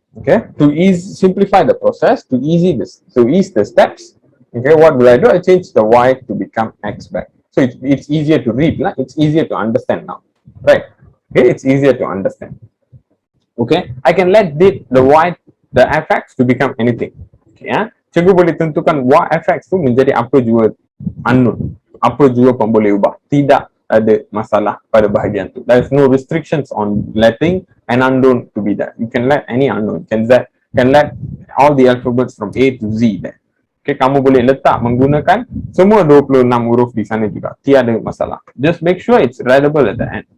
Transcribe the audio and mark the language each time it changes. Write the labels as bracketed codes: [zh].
[en] Okay, to simplify the process, to ease the steps. Okay, what will I do? I change the y to become x back. So it's easier to read lah. It's easier to understand now, right? Okay, it's easier to understand. Okay, I can let the fx to become anything. [ms] Okay, cikgu boleh tentukan fx tu menjadi apa jua unknown, apa jua pun boleh ubah. Tidak ada masalah pada bahagian tu. [en] There is no restrictions on letting an unknown to be that. You can let any unknown. Can let all the alphabets from A to Z there. [ms] Okay, kamu boleh letak menggunakan semua 26 huruf di sana juga. Tiada masalah. [en] Just make sure it's readable at the end.